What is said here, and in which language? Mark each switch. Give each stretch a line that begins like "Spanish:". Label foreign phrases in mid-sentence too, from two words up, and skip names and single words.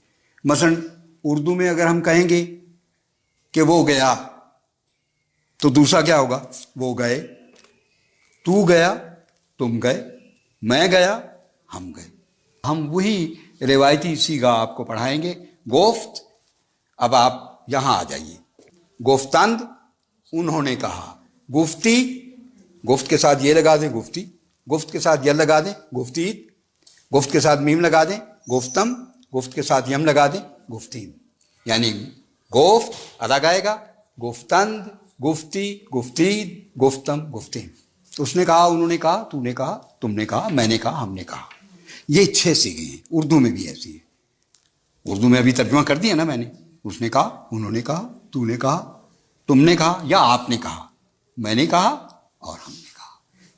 Urdu: مثلا اردو میں اگر ہم کہیں گے کہ وہ گیا، تو دوسرا کیا ہوگا، وہ گئے، تو گیا تم گئے، میں گیا ہم گئے۔ ہم وہی روایتی صیغہ آپ کو پڑھائیں گے، گفت۔ اب آپ یہاں آ جائیے، گفتند انہوں نے کہا، گفتی، گفت کے ساتھ یہ لگا دیں گفتی، گفت کے ساتھ یہ لگا دیں گفتید، گفت کے ساتھ میم لگا دیں گفتم، گفت کے ساتھ یم لگا دیں گفتیم، یعنی گفت ادا گائے گا،
Persian: گفتند، گفتی، گفتید، گفتم، گفتیم۔
Urdu: اس نے کہا، انہوں نے کہا، تو نے کہا، تم نے کہا، میں نے کہا، ہم نے کہا۔ یہ 6 صیغے ہیں، اردو میں بھی ایسی ہے۔ اردو میں ابھی ترجمہ کر دیا نا میں نے، اس نے کہا، انہوں نے کہا، تو نے کہا، تم نے کہا یا آپ نے کہا، میں نے کہا اور ہم نے کہا۔